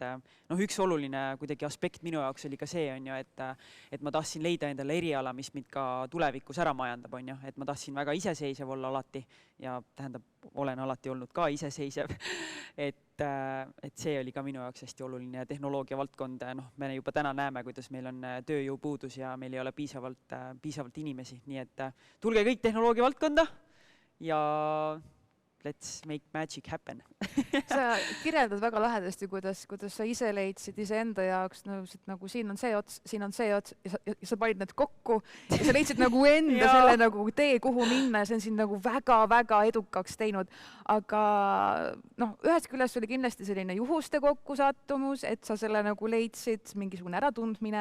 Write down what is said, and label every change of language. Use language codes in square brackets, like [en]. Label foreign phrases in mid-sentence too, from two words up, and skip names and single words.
[et] üks oluline kuidagi aspekt minu jaoks oli ka see, on ju, et ma tahtsin leida endale eriala, mis mind ka tulevikus ära majandab, on ju, et ma tahtsin väga iseseisev olla alati ja tähendab, olen alati olnud ka iseseisev, et see oli ka minu jaoks hästi oluline ja tehnoloogia valdkond, me juba täna näeme, kuidas meil on tööjõupuudus ja meil ei ole piisavalt inimesi, nii et tulge kõik tehnoloogia valdkonda ja [en] let's make magic happen. [et] Sa kirjeldad väga lahedasti, kuidas sa ise leidsid iseenda jaoks nagu siin on see ots ja sa panid need kokku ja sa leidsid nagu enda selle nagu tee, kuhu minna ja see on sind nagu väga-väga edukaks teinud. Aga ühest küljest oli kindlasti selline juhuste kokkusattumus, et sa selle nagu leidsid, mingisugune äratundmine.